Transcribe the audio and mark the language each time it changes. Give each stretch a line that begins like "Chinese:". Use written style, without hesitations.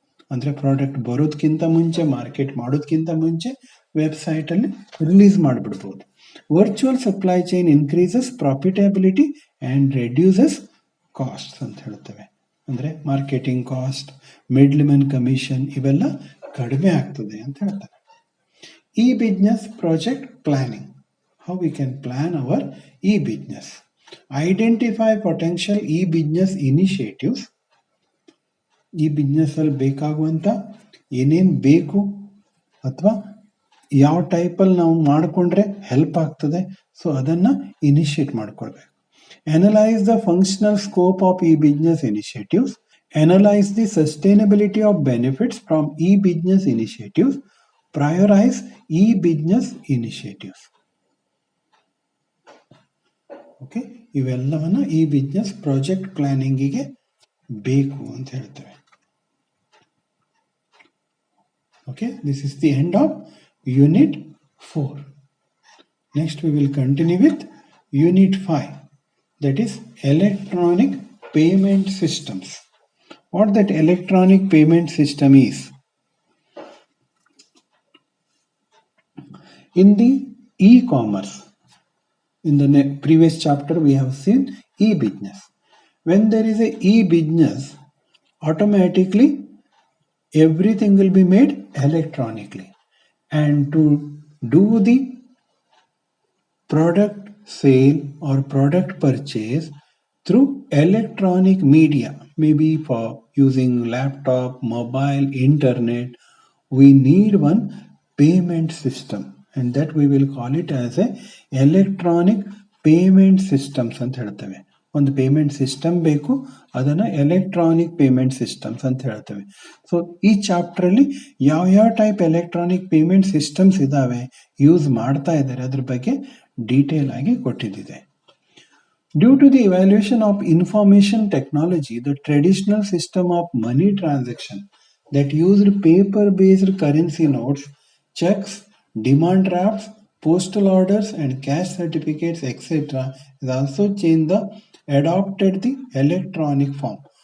Kannada: ಅಂದ್ರೆ ಪ್ರಾಡಕ್ಟ್ ಬರೋದಕ್ಕಿಂತ ಮುಂಚೆ, ಮಾರ್ಕೆಟ್ ಮಾಡೋದಕ್ಕಿಂತ ಮುಂಚೆ ವೆಬ್ಸೈಟ್ ಅಲ್ಲಿ release ಮಾಡಿಬಿಡ್ಬೋದು.
English: virtual supply chain increases profitability and reduces cost
Kannada: ಅಂತ ಹೇಳ್ತೇವೆ. ಅಂದ್ರೆ ಮಾರ್ಕೆಟಿಂಗ್ ಕಾಸ್ಟ್, ಮಿಡ್ಲ್ಮನ್ ಕಮಿಷನ್ ಇವೆಲ್ಲ ಕಡಿಮೆ ಆಗ್ತದೆ ಅಂತ ಹೇಳ್ತಾರೆ.
English: E-business project planning. How we can plan our e-business. Identify potential e-business initiatives.
Kannada: E-business ಅಲ್ಲಿ ಬೇಕಾಗುವಂತ ಏನೇನು ಬೇಕು ಅಥವಾ ಯಾವ ಟೈಪಲ್ಲಿ ನಾವು ಮಾಡಿಕೊಂಡ್ರೆ ಹೆಲ್ಪ್ ಆಗ್ತದೆ, ಸೊ ಅದನ್ನ ಇನಿಷಿಯೇಟ್ ಮಾಡ್ಕೊಳ್ಬೇಕು.
English: Analyze the functional scope of e-business initiatives. Analyze the sustainability of benefits from e-business initiatives. Prioritize e-business initiatives.
Kannada: Okay, ಇವೆಲ್ಲವನ್ನ ಈ ಬಿಸ್ನೆಸ್ ಪ್ರಾಜೆಕ್ಟ್ ಪ್ಲಾನಿಂಗಿಗೆ ಬೇಕು ಅಂತ ಹೇಳ್ತೇವೆ.
English: Okay, this is the end of unit 4. Next we will continue with unit 5, that is electronic payment systems. What that electronic payment system is? In the e-commerce, in the previous chapter we have seen e-business. When there is a e-business, automatically everything will be made electronically, and to do the product sale or product purchase through electronic media, maybe for using laptop, mobile, internet, we need one payment system, and that we will call it as a electronic payment systems
Kannada: ಅಂತ ಹೇಳ್ತೇವೆ. ಒಂದು payment system ಬೇಕು, ಅದನ್ನ electronic payment systems ಅಂತ ಹೇಳ್ತೇವೆ. So ಈ chapter ಅಲ್ಲಿ ಯಾವ ಟೈಪ್ ಎಲೆಕ್ಟ್ರಾನಿಕ್ ಪೇಮೆಂಟ್ ಸಿಸ್ಟಮ್ಸ್ ಇದಾವೆ, ಯೂಸ್ ಮಾಡ್ತಾ ಇದ್ದಾರೆ, ಅದ್ರ ಬಗ್ಗೆ ಡೀಟೇಲ್ ಆಗಿ ಕೊಟ್ಟಿದ್ದಿದೆ.
English: Due to the evaluation of information technology, the traditional system of money transaction that used paper-based currency notes, checks, demand drafts, postal orders, and cash certificates, etc., has also adopted the electronic form.